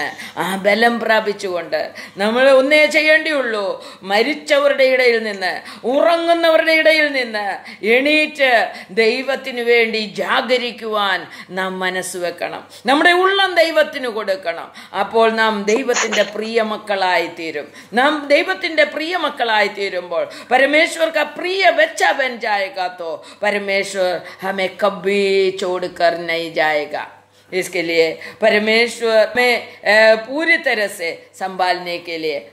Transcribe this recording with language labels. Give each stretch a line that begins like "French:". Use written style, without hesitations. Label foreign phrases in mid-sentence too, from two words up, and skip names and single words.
Malayalam: ആ ബലം പ്രാപിച്ചുകൊണ്ട് നമ്മൾ ഒന്നേ ചെയ്യേണ്ടിയുള്ളൂ, മരിച്ചവരുടെ ഇടയിൽ നിന്ന്, ഉറങ്ങുന്നവരുടെ ഇടയിൽ നിന്ന് എണീറ്റ് ദൈവത്തിനു വേണ്ടി ജാഗരിക്കുവാൻ നാം മനസ്സ് വെക്കണം. നമ്മുടെ ഉള്ളം ദൈവത്തിന് കൊടുക്കണം. അപ്പോൾ നാം ദൈവത്തിന്റെ പ്രിയ മക്കളായി തീരും. നാം ദൈവത്തിന്റെ പ്രിയ മക്കളായി തീരുമ്പോൾ
Hindi: परमेश्वर का प्रिय बच्चा बन जाएगा, तो परमेश्वर हमें कभी छोड़कर नहीं जाएगा. इसके लिए परमेश्वर में पूरी तरह से संभालने के लिए